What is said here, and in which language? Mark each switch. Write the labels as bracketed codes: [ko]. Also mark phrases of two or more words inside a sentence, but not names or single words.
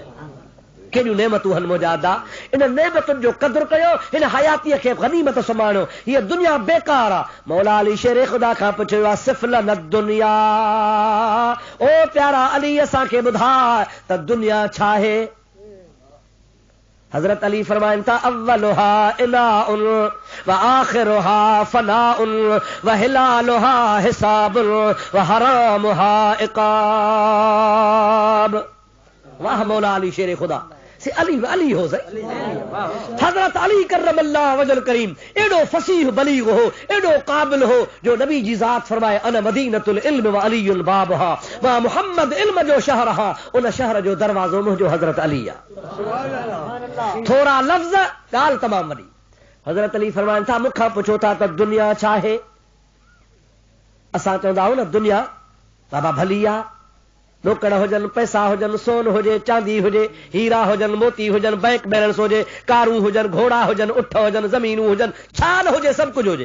[sd] केॾियूं नेमतूं आहिनि मुजादा इन नेमतुनि जो क़दुरु कयो हिन हयातीअ खे गनीमत सुञाणो। हीअ दुनिया बेकार आहे। मौला अली शेर ख़ुदा खां पुछियो आहे सिफ़लन दुनिया ओ प्यारा अली असांखे ॿुधाए त दुनिया छा आहे? हज़रत अली फरमाइनि था [ar] أولها ابتلاء و آخرها فناء و حلالها حساب و حرامها عقاب. [sd] वाह मौला अली शेर ख़ुदा से अली हो सही हजरत अली [ar] كرم الله وجهه الكريم [sd] एडो फसीह बलीग हो, एडो काबिल हो जो नबी जी ज़ात फरमाए [ar] أنا مدينة العلم و علي بابها [sd] व मुहम्मद इल्म जो शहर हा, उन शहर जो दरवाज़ो मुंहिंजो हजरत अली आहे। थोड़ा लफ्ज़ ॻाल्हि तमामु वॾी। हजरत अली फरमाइनि था मूंखां पुछो था त दुनिया छा आहे? असां चवंदा आहियूं न दुनिया बाबा भली आहे, नौकर हुजनि, पैसा हुजनि, सोन हुजे, चांदी हुजे, हीरा हुजनि, मोती हुजनि, बैंक बैलेंस हुजे, कारूं हुजनि, घोड़ा हुजनि, उठ हुजनि, ज़मीनूं हुजनि, छा न हुजे, सभु कुझु हुजे।